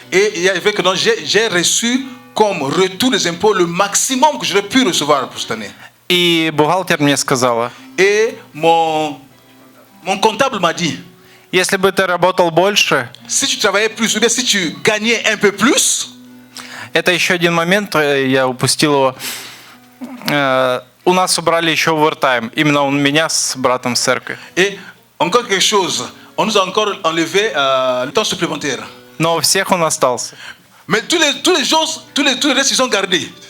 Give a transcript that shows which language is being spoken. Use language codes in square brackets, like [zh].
[fr] Et il y avait que j'ai reçu comme retour des impôts le maximum que j'aurais pu recevoir pour cette année. [ru] И бухгалтер мне сказала, [fr] Et mon comptable m'a dit, [ru] если бы ты работал больше, [fr] si tu travaillais plus, ou bien si tu gagnais un peu plus, [ru] это еще один момент, я упустил его. У нас убрали еще овертайм, именно у меня с братом с церкви. [fr] et encore quelque chose, on nous a encore enlevé le temps supplémentaire. [ru] Но у всех он остался. [fr] Mais tous les jours, tous les restes, ils sont gardés.